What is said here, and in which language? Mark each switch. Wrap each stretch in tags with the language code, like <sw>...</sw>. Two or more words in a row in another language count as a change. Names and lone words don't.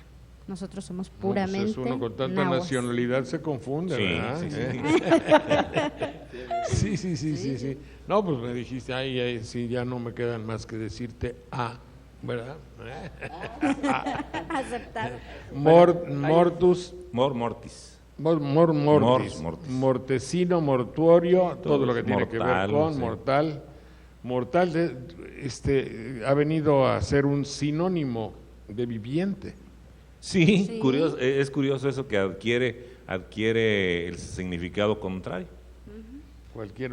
<es>Nosotros somos No, puramente pues uno con tanta náhuatl. nacionalidad se confunde, Sí, ¿verdad? sí, Sí. No, pues me dijiste, ay, sí, ya no me quedan más que decirte ¿verdad? Aceptado. Mortus,</es> <la>Mor mortis.</la> <es>mortis, Mortis. mortecino, mortuorio, todo lo que tiene que ver mortal, con sí. mortal, ha venido a ser un sinónimo de viviente. Sí, Sí. curioso, es curioso eso que adquiere el significado contrario. Cualquier</es>